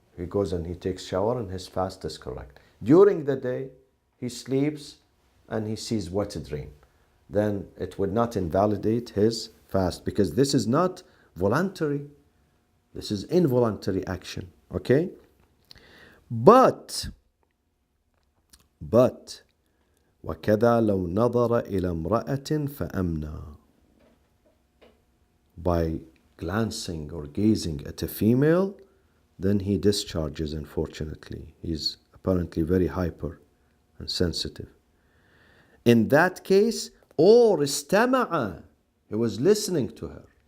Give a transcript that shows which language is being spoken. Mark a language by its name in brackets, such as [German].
[English] He goes and he takes shower and his fast is correct. During the day, he sleeps and he sees wet dream. Then it would not invalidate his fast because this is not voluntary. This is involuntary action. Okay? [Arabic] But وكذا لو نظر إلى امرأة فأمنى. [English] By glancing or gazing at a female, then he discharges, unfortunately. He's apparently very hyper and sensitive. In that case, or استمع, he was listening to her.